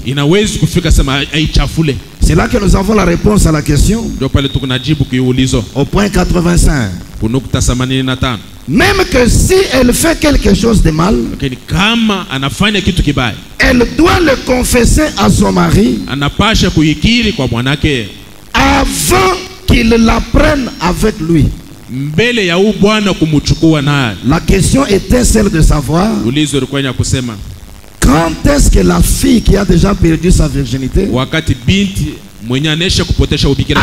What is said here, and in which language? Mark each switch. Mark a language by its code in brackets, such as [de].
[sw] Inawezi kufika sema aichafule. [fr] C'est là que nous avons la réponse à la question [sw] Ndio pale tukunajibu kiulizo [fr] au point 85. [sw] kunukta 85. [fr] Même que si elle fait quelque chose de mal, [sw] Lakini kama anafanya kitu kibaya [fr] elle doit le confesser à son mari [sw] anapasha kuikiri kwa mwanake [fr] avant qu'il la prenne avec lui. [sw] mbele ya huyu bwana kumuchukua naye. [fr] La question était celle de savoir [sw] Ulizo ulikuwa ni kusema [fr] quand est-ce que la fille qui a déjà perdu sa virginité, [sw] wakati binti mwenye anesha kupotesha ubikira